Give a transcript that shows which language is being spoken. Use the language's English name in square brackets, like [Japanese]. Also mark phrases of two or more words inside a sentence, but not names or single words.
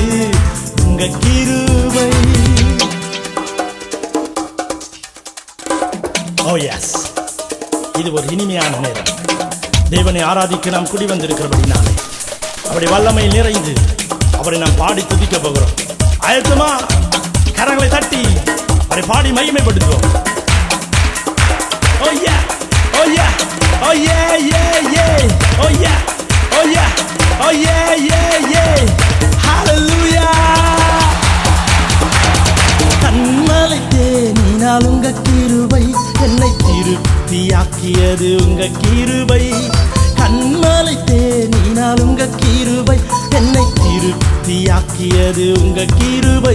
[Tamil] உங்க கிருபை ஓ எஸ், இது ஒரு இனிமையான நேரம். தேவனை ஆராதிக்க நாம் குடி வந்திருக்கிறபடினாலே அவருடைய வல்லமை நிறைந்து அவரை நாம் பாடி துதிக்க போகிறோம். ஆயத்தமா? கரங்களை தட்டி அவரை பாடி மகிமைப்படுத்துவோம். [English] Oh yeah, oh yeah, oh yeah, yeah, yeah, oh Oh yeah, yeah, yeah. Hallelujah. [Tamil] கண்மலை தேனினால் உங்க கிருபை என்னை திருப்தியாக்கியது உங்க கிருபை. கண்மலை தேனினால் உங்க கிருபை என்னை திருப்தியாக்கியது உங்க கிருபை.